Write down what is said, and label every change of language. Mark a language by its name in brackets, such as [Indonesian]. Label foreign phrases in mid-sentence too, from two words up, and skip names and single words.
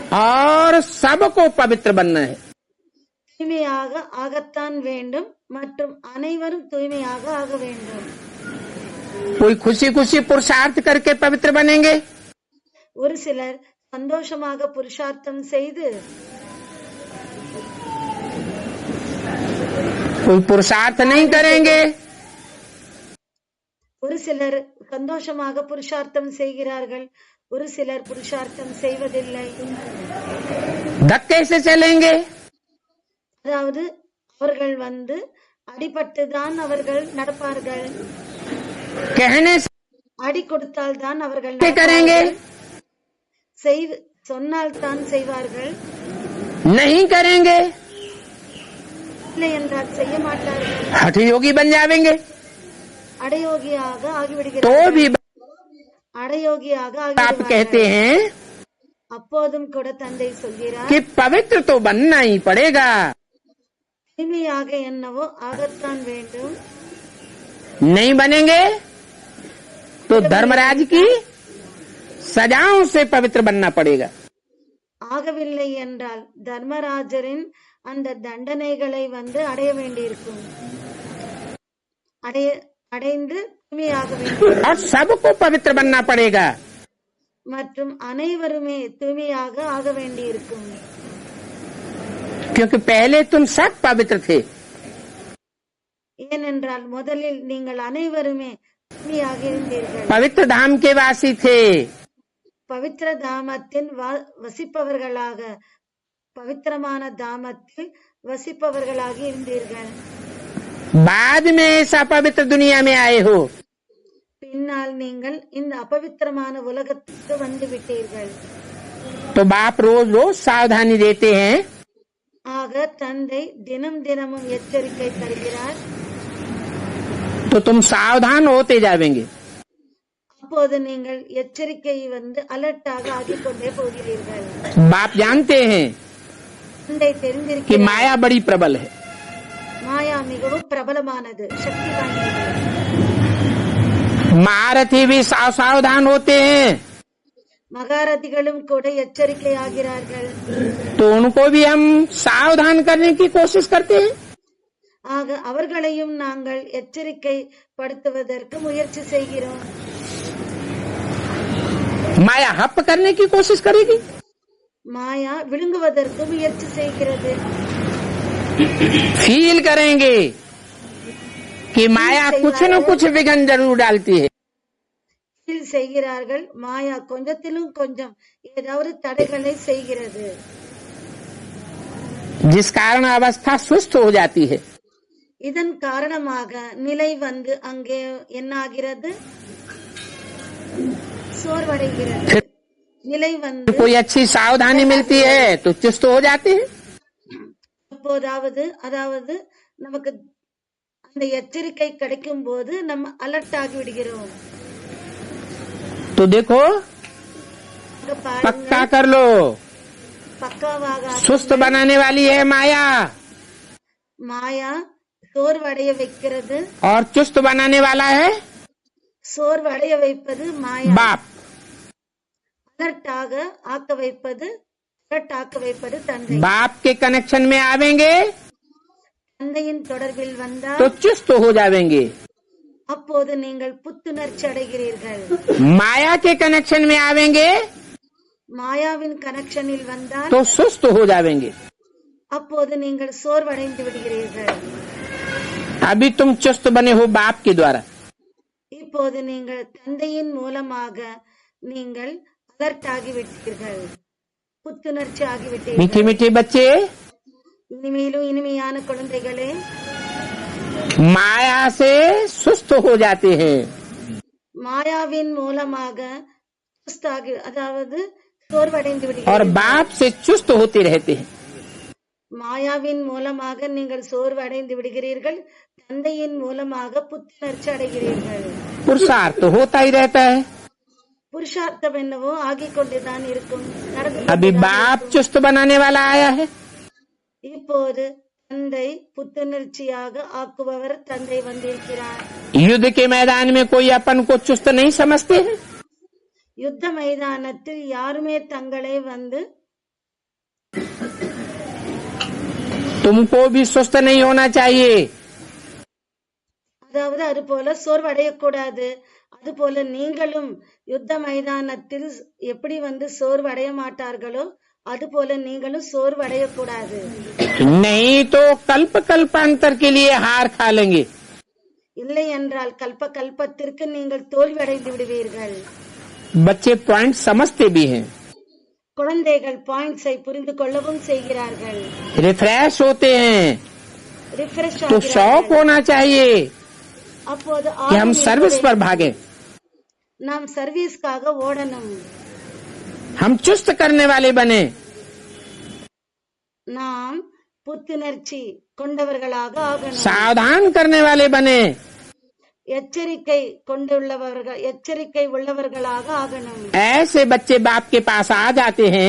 [Hindi] और सबको पवित्र बनना है। [Tamil] தூய்மையாக ஆகத்தான் வேண்டும் மற்றும் அனைவரும் தூய்மையாக ஆக வேண்டும். [Hindi] कोई खुशी खुशी पुरुषार्थ करके पवित्र बनेंगे, [Tamil] ஒரு சிலர் சந்தோஷமாக புருஷார்த்தம் செய்து, [Hindi] कोई पुरुषार्थ नहीं करेंगे, [Tamil] ஒரு சிலர் சந்தோஷமாக புருஷார்த்தம் செய்கிறார்கள், ஒரு சிலர் புருஷார்த்தம் செய்வதில்லை. [Hindi] धक्के से चलेंगे, [Tamil] அதாவது அவர்கள் வந்து அடிபட்டுதான் அவர்கள் நடப்பார்கள், [Hindi] कहने से [Tamil] அடி கொடுத்தால் தான் அவர்கள் [Hindi] करेंगे, [Tamil] சொன்னால் தான் செய்வார்கள், [Hindi] नहीं करेंगे [Tamil] இல்லை என்றால் செய்ய மாட்டார்கள், [Hindi] हठ योगी बन जाएंगे, [Tamil] அடயோகியாக [Hindi] तो [Tamil] ஆகிவிடுகிறார்கள். [Hindi] भी [Tamil] அடயோகியாக [Hindi] आप [Tamil] ஆகிவிடுவார்கள். [Hindi] कहते हैं [Tamil] அப்போதும் கூட தந்தை சொல்கிறார், [Hindi] कि पवित्र तो बनना ही पड़ेगा, [Tamil] தூய்மையாக என்னவோ ஆகத்தான் வேண்டும். [Hindi] नहीं बनेंगे तो धर्मराज की सजाओं से पवित्र बनना पड़ेगा। [Tamil] ஆகவில்லை என்றால் தர்மராஜரின் அந்த தண்டனைகளை வந்து அடைய வேண்டியிருக்கும், அடைந்து தூய்மையாக வேண்டும். [Hindi] और सबको पवित्र बनना पड़ेगा, [Tamil] மற்றும் அனைவருமே தூய்மையாக ஆக வேண்டியிருக்கும். [Hindi] क्योंकि पहले तुम सब पवित्र थे। [Tamil] ஏனென்றால் முதலில் நீங்கள் அனைவருமே தூய்மையாக இருந்தீர்கள், [Hindi] पवित्र धाम के वासी थे, [Tamil] பவித்திர தாமத்தின் வசிப்பவர்களாக, பவித்திரமான தாமத்தில் வசிப்பவர்களாக இருந்தீர்கள். [Hindi] बाद में इस अपवित्र दुनिया में आए हो, [Tamil] பின்னால் நீங்கள் இந்த அபவித்திரமான உலகத்துக்கு வந்து விட்டீர்கள். [Hindi] तो बाप रोज रोज सावधानी देते हैं, [Tamil] ஆக தந்தை தினம் தினமும் எச்சரிக்கை தருகிறார். [Hindi] तो तुम सावधान होते जाएंगे। [Tamil] அப்போது நீங்கள் எச்சரிக்கை வந்து அலர்ட்டாக ஆகிக் கொண்டே போகிறீர்கள். [Hindi] बाप जानते हैं [Tamil] தந்தை [Hindi] कि [Tamil] தெரிந்திருக்கிறார், [Hindi] माया बड़ी प्रबल है, [Tamil] மாயா மிகவும் பிரபலமானது, சக்தி வாய்ந்தது. [Hindi] महारथी भी सावधान होते हैं, [Tamil] மகாரதிகளும் கூட எச்சரிக்கை ஆகிறார்கள். [Hindi] तो उनको भी हम सावधान करने की कोशिश करते हैं। [Tamil] ஆக அவர்களையும் நாங்கள் எச்சரிக்கை படுத்துவதற்கு முயற்சி செய்கிறோம். [Hindi] माया हप करने की कोशिश करेगी, [Tamil] மாயா விழுங்குவதற்கு முயற்சி செய்கிறது. [Hindi] फील करेंगे कि माया कुछ न कुछ विघन जरूर डालती है. [Tamil] ஃபீல் செய்கிறார்கள், மாயா கொஞ்சத்திலும் கொஞ்சம் ஏதாவது தடைகளை செய்கிறது. जिस कारण अवस्था सुस्त हो जाती है. இதன் காரணமாக நிலை வந்து அங்கே என்ன ஆகிறது? சோர்வடைகிறது. நிலை வந்து [Hindi] कोई अच्छी सावधानी मिलती है तो चुस्त हो जाते हैं. [Tamil] அதாவது நமக்கு அந்த எச்சரிக்கை கிடைக்கும் போது நம்ம அலர்ட் ஆகி விடுகிறோம். [Hindi] तो देखो, पक्का कर लो, [Tamil] பக்காவாக [Hindi] सुस्त बनाने वाली है माया [Tamil] மாயா சோர்வடைய வைக்கிறது. [Hindi] और चुस्त बनाने वाला है [Tamil] சோர்வடைய வைப்பது மாயா. [Hindi] बाप. [Tamil] அலர்ட்டாக ஆக்க வைப்பது தந்தை. [Hindi] बाप के कनेक्शन में आवेंगे [Tamil] தந்தையின் தொடர்பில் வந்தால் [Hindi] तो चुस्त हो जाएंगे. [Tamil] அப்போது நீங்கள் புத்துணர்ச்சி அடைகிறீர்கள். [Hindi] माया के कनेक्शन में आवेंगे [Tamil] மாயாவின் கனெக்ஷனில் வந்தால் [Hindi] तो सुस्त हो जाएंगे. [Tamil] அப்போது நீங்கள் சோர்வடைந்து விடுகிறீர்கள். [Hindi] अभी तुम चुस्त बने हो बाप के द्वारा. [Tamil] இப்போது நீங்கள் தந்தையின் மூலமாக நீங்கள் அலர்ட் ஆகிவிட்டீர்கள், புத்துணர்ச்சி [Hindi] मीठे [Tamil] ஆகிவிட்டீர்கள். [Hindi] मीठे बच्चे [Tamil] இனிமேலும் இனிமையான குழந்தைகளே, [Hindi] माया से सुस्त हो जाते हैं [Tamil] மாயாவின் மூலமாக அதாவது சோர்வடைந்து [Hindi] और [Tamil] விடுகிறீர்கள். [Hindi] बाप से चुस्त होते रहते हैं. [Tamil] மாயாவின் மூலமாக நீங்கள் சோர்வடைந்து விடுகிறீர்கள், தந்தையின் மூலமாக புத்துணர்ச்சி அடைகிறீர்கள். [Hindi] पुरुषार्थ होता ही रहता है. [Tamil] புருஷார்த்தம் என்னவோ ஆகிக் கொண்டுதான் இருக்கும், நடந்து [Hindi] अभी [Tamil] கொண்டுதான் [Hindi] बाप [Tamil] இருக்கும். [Hindi] चुस्त बनाने वाला आया है. [Tamil] இப்போது தந்தை புத்துணர்ச்சியாக ஆக்குபவர் தந்தை வந்திருக்கிறார். [Hindi] युद्ध के मैदान में कोई अपन को चुस्त नहीं समझते हैं. [Tamil] யுத்த மைதானத்தில் யாருமே தங்களை வந்து [Hindi] तुमको भी सुस्त नहीं होना चाहिए. [Tamil] அதாவது அது போல சோர்வடையக்கூடாது. அதுபோல நீங்களும் யுத்த மைதானத்தில் எப்படி வந்து சோர்வடைய மாட்டார்களோ அதுபோல நீங்களும் சோர்வடையக்கூடாது. [Hindi] नहीं तो कल्प कल्पांतर के लिए हार खा लेंगे. [Tamil] இல்லை என்றால் கல்பத்திற்கு நீங்கள் தோல்வியடைந்து விடுவீர்கள். [Hindi] बच्चे पॉइंट समझते भी हैं, [Tamil] குழந்தைகள் பாயிண்ட்ஸை புரிந்து கொள்ளவும் செய்கிறார்கள், [Hindi] रिफ्रेश होते हैं. [Tamil] ரிஃப்ரெஷ் [Hindi] तो शौक होना चाहिए [Tamil] அப்போது [Hindi] कि हम [Tamil] ஆர்வம் [Hindi] सर्विस पर [Tamil] இருக்க [Hindi] भागे. [Tamil] வேண்டும். நாம் சர்வீஸ்க்காக ஓடணும். [Hindi] हम चुस्त करने वाले बने. [Tamil] நாம் புத்துணர்ச்சி கொண்டவர்களாக ஆகணும். [Hindi] सावधान करने वाले बने. [Tamil] எச்சரிக்கை உள்ளவர்களாக ஆகணும். [Hindi] ऐसे बच्चे बाप के पास आ जाते हैं